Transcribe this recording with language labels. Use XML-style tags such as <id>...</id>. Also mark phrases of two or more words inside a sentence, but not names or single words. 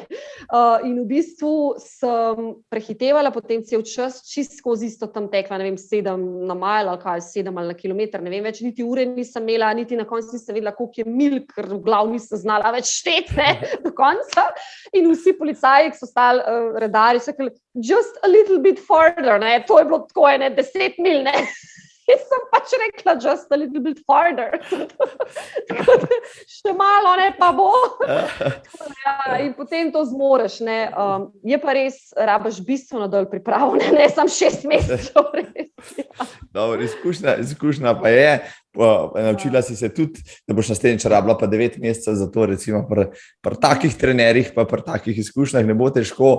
<sl>In v bistvu sem prehitevala potem cel čas, čist skozi isto tam tekla, ne vem, 7 na mile ali kaj, 7 ali na kilometer, ne vem več, niti ure nisem imela, niti na koncu nisem vedela, koliko je mil, ker v glavu nisem znala več šteti, ne, do konca. In vsi policaji, ki so stali redarji, so rekli,</sl> <en>just a little bit further,</en> <sl>ne, to je bilo tako 10 mil, ne. Jaz sem pač rekla,</sl> <en>just a little bit farther.</en> <sl>Tako da še malo, ne, pa bo. In potem to zmoreš, ne. Je pa res, rabaš bistveno dol pripravo, ne, sam 6 mesecev. Dobro, izkušnja pa je. Naučila si se tudi, da boš naslednjič rabila pa 9 mesecev za to, recimo pri takih trenerjih, pa pri takih izkušnjah ne bo težko.</sl>